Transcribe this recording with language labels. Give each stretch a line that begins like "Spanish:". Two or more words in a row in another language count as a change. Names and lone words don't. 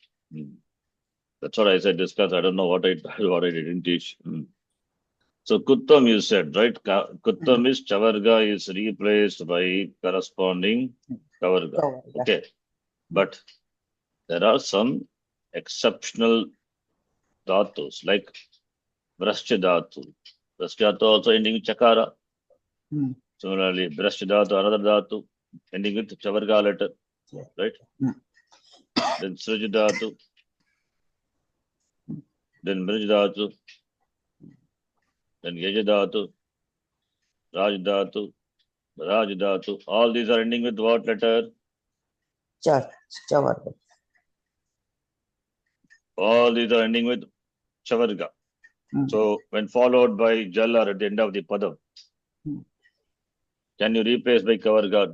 English: That's what I said, this class. I don't know what I didn't teach. So, Kuttam you said, right? Kuttam is Chavarga is replaced by corresponding Kavarga. Okay. But there are some exceptional dhatus like
Sanskrit: Vrashya dhatu. Vrashya dhatu
English: also ending with Chakara. Similarly,
Sanskrit: Vrashya dhatu,
English: another dhatu, ending with Chavarga letter. Right? Then
Sanskrit: Srij dhatu.
English: Then
Sanskrit: Mrij dhatu.
English: Then
Sanskrit: Yaj dhatu. Raj dhatu. Raj dhatu.
English: All these are ending with what letter? Chavarga. All these are ending with Chavarga. So, when followed by Jal or at the end of the Padam, can you replace by Kavarga?